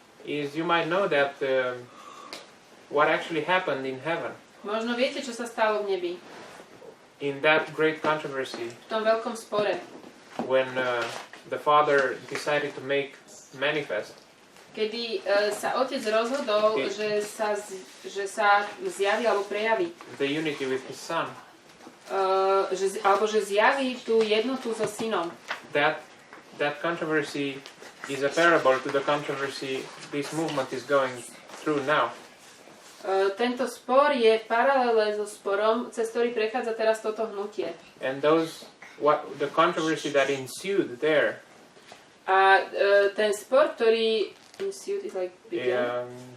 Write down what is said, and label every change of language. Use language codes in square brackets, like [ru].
[en] is you might know that what actually happened in heaven, [sk] možno viete, čo sa stalo v nebi, [en] in that great controversy, [sk] v tom veľkom spore, [en] when the Father decided to make manifest [sk] kedy sa Otec rozhodol, že sa zjaví alebo prejaví. [en] the unity with His Son. [sk] Že zjaví tú jednotu so Synom. [en] That controversy is a parable to the controversy this movement is going through now. [sk] Tento spor je paralele so sporom, cez ktorý prechádza teraz toto hnutie. [en] And the controversy that ensued there. [sk] A ten spor, ktorý [en] ensued is like began.